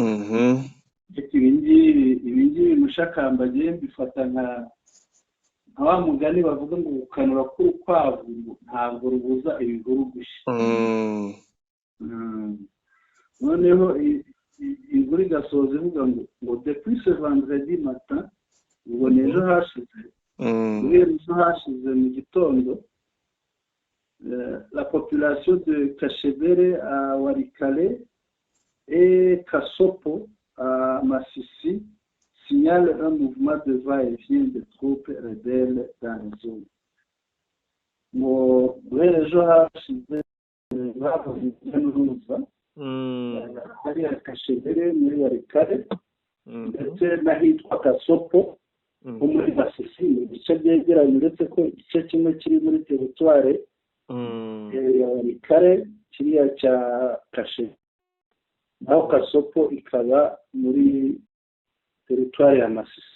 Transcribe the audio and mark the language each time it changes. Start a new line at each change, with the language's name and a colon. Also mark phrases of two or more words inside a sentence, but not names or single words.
Kinyarwanda: ibingibi mushakamba agiye mbifata nka wa mugani bavuga ngo gukanura k'urukwavu ntabwo rubuza ibihuru gushya. noneho inkuru igasoza ivuga ngo
French: depuis ce vendredi matin,
Kinyarwanda: ubwo n'ejo hashize mu gitondo,
French: la population de Kashebere à Walikale et Kasopo à Masisi signale un mouvement de va-et-vient de troupes rebelles dans la zone.
Kinyarwanda: guhera ejo hashize bavuze n'uruza hari Kashebere muri Walikale ndetse n'ahitwa Kasopo ho muri Masisi, ibice byegeranye, uretse ko igice kimwe kiri muri teritware ya Walikale kiriya cya Kashebere, naho Kasopo ikaba muri teritwari ya Masisi.